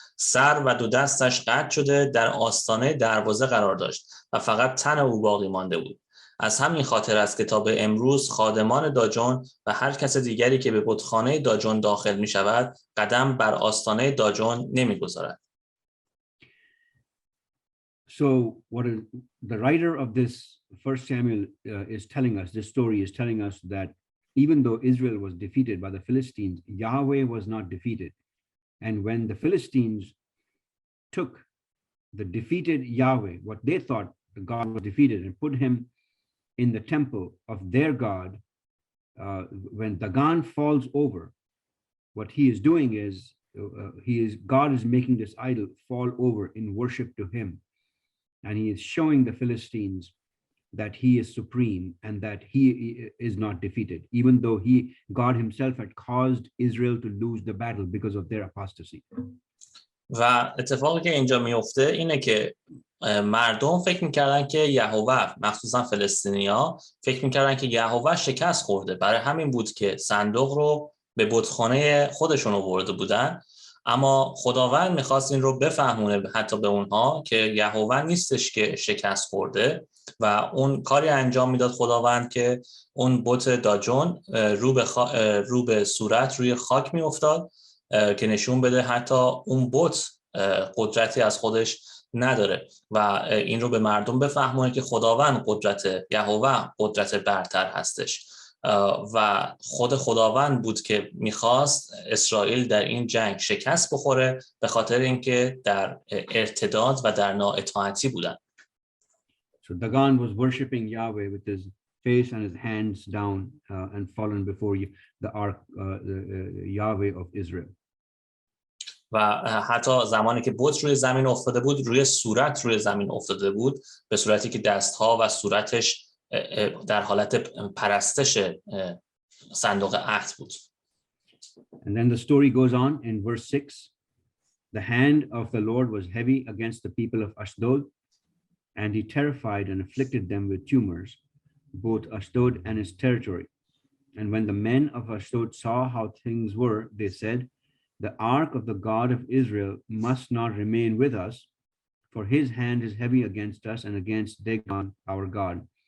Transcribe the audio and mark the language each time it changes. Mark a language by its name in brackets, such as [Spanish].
[Persian] سر و دو دستش قطع شده در آستانه دروازه قرار داشت و فقط تن او باقی مانده بود. از همین خاطر است که تا به امروز خادمان داجون و هر کس دیگری که به بتخانه داجون داخل می شود قدم بر آستانه داجون نمی گذارد. [English] So what the writer of this 1 Samuel is telling us, this story is telling us that even though Israel was defeated by the Philistines, Yahweh was not defeated. And when the Philistines took the defeated Yahweh, what they thought the God was defeated, and put him in the temple of their God, when Dagon falls over, what he is doing is, God is making this idol fall over in worship to him. And he is showing the Philistines that he is supreme and that he is not defeated, even though God himself had caused Israel to lose the battle because of their apostasy. [Persian] و اتفاقی که اینجا میفته اینه که مردم فکر میکردن که یهوه، مخصوصا فلسطینی‌ها فکر میکردن که یهوه شکست خورده. برای همین بود که صندوق رو به بتخانه خودشون آورده بودن. اما خداوند میخواست این رو بفهمونه حتی به اونها که یهوه نیستش که شکست خورده و اون کاری انجام میداد خداوند که اون بت داجون رو به صورت روی خاک میافتاد که نشون بده حتی اون بت قدرتی از خودش نداره و این رو به مردم بفهمونه که خداوند یهوه قدرت برتر هستش و خود خداوند بود که میخواست اسرائیل در این جنگ شکست بخوره به خاطر اینکه در ارتداد و در نااطاعتی بودن. [English] So Dagon was worshiping Yahweh with his face and his hands down and fallen before the ark, the Yahweh of Israel. [Persian] و حتی زمانی که بت روی زمین افتاده بود روی زمین افتاده بود به صورتی که دستها و صورتش در حالت پرستش صندوق عهد بود. [English] And then the story goes on in verse 6. The hand of the Lord was heavy against the people of Ashdod, and he terrified and afflicted them with tumors, both Ashdod and its territory. And when the men of Ashdod saw how things were, they said, the ark of the God of Israel must not remain with us, for his hand is heavy against us and against Dagon, our God.